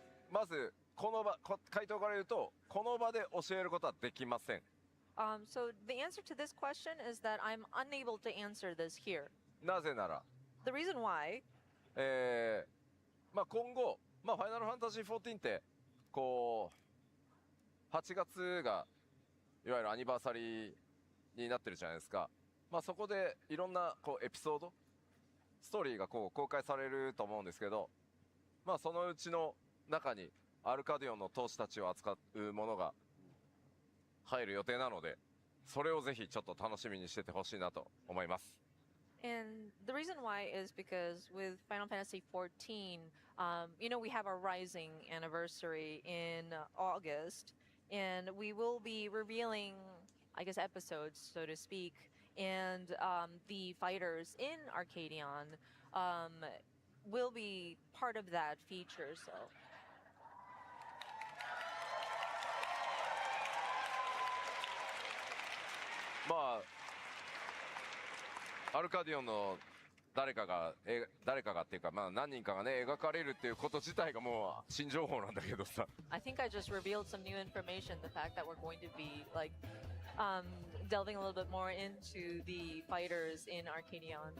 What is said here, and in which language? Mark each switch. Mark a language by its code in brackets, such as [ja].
[ja] まずこの場、回答から言うと、この場で教えることはできません。 [en] So the answer to this question is that I'm unable to answer this here. [ja] なぜなら、 [en] The reason why [ja] まあ今後、まあファイナルファンタジー14ってこう8月がいわゆるアニバーサリーになってるじゃないですか。まあそこでいろんなこうエピソード、ストーリーがこう公開されると思うんですけど、まあそのうちの中にアルカディオンの闘士たちを扱うものが入る予定なので、それをぜひちょっと楽しみにしててほしいなと思います。 [en] And the reason why is because with Final Fantasy XIV, we have our Rising anniversary in August, and we will be revealing, I guess, episodes, so to speak, and the fighters in Arcadion will be part of that feature, so... [ja] まあアルカディオンの誰かがっていうか、まあ何人かがね描かれるっていうこと自体がもう新情報なんだけどさ。 [en] I think I just revealed some new information, the fact that we're going to be like delving a little bit more into the fighters in Arcadion.